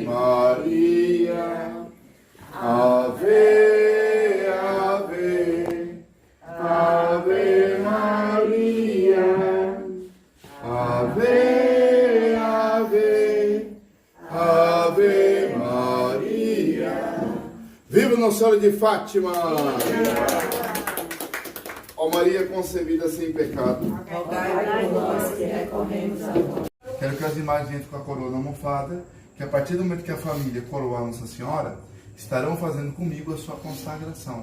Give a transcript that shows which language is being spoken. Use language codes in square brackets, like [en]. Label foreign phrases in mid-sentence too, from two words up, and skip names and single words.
[pt] Maria, Ave, Ave, Ave Maria, Ave, Ave, Ave Maria. Viva Nossa Senhora de Fátima! Ó Maria concebida sem pecado. Rogai por nós que recorremos a vós. Quero que as imagens entrem com a coroa na almofada, que a partir do momento que a família coroar Nossa Senhora, estarão fazendo comigo a sua consagração.